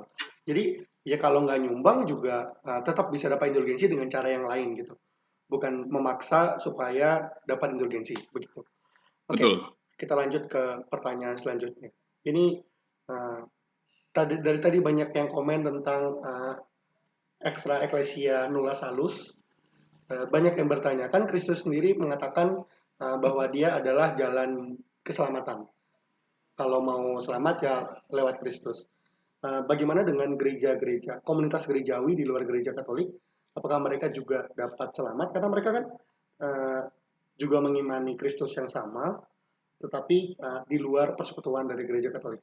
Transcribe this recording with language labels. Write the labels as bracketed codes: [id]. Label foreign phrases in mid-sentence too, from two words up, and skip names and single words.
[id] Jadi ya kalau nggak nyumbang juga tetap bisa dapat indulgensi dengan cara yang lain gitu, bukan memaksa supaya dapat indulgensi begitu. Oke, Betul. kita lanjut ke pertanyaan selanjutnya. Ini dari tadi banyak yang komen tentang [la] extra ecclesia nulla salus. [id] Banyak yang bertanya, kan Kristus sendiri mengatakan bahwa dia adalah jalan keselamatan. Kalau mau selamat ya lewat Kristus. Bagaimana dengan gereja-gereja, komunitas gerejawi di luar gereja Katolik? Apakah mereka juga dapat selamat? Karena mereka kan uh, juga mengimani Kristus yang sama, tetapi di luar persekutuan dari gereja Katolik.